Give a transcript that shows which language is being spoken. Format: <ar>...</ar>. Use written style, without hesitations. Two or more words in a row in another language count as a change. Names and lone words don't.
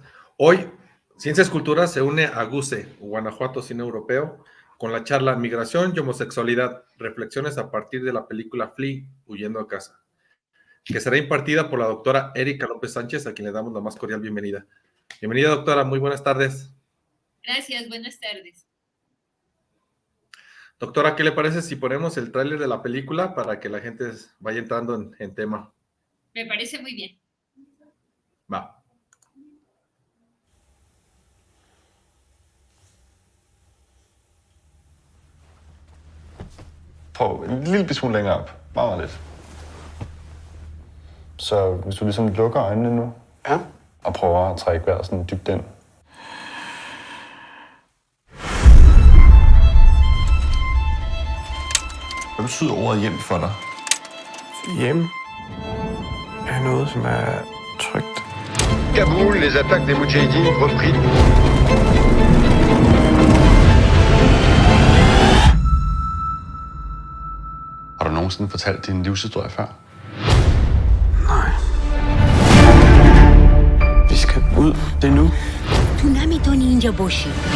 <es>Hoy, Ciencias Culturas se une a GUCE, Guanajuato Cine Europeo, con la charla Migración y Homosexualidad, reflexiones a partir de la película Flea, Huyendo a casa, que será impartida por la doctora Erika López Sánchez, a quien le damos la más cordial bienvenida. Bienvenida, doctora, muy buenas tardes. Gracias, buenas tardes. Doctora, ¿qué le parece si ponemos el tráiler de la película para que la gente vaya entrando en tema? Me parece muy bien. Va.</es> <da>Prøv en lille smule længere op. Meget lidt. Så hvis du ligesom lukker øjnene nu, Ja. og prøver at trække vejret sådan dybt ind. Hvad betyder ordet hjem for dig? Hjem er noget, som er trygt.</da> <fr>Kaboul, les attaques des Moudjahidines repris.</fr> <da>Har du nogensinde fortalt din livshistorie før? Nej. Vi skal ud. Det er nu. Tsunami Ninja Boshi.</da>